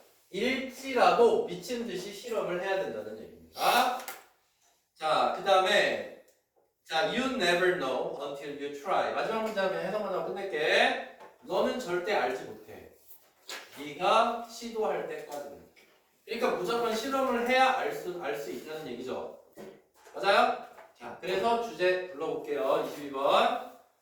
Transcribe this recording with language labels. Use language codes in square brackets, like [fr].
[ko] 일지라도 미친 듯이 실험을 해야 된다는 얘기입니다. 자, 그 다음에 자, [en] you never know until you try. [ko] 마지막 문장에 해석만 하고 끝낼게. 너는 절대 알지 못해. 네가 시도할 때까지는. 그러니까 무조건 실험을 해야 알 수 있다는 얘기죠. 맞아요? 자, 그래서 주제 불러볼게요. 22번.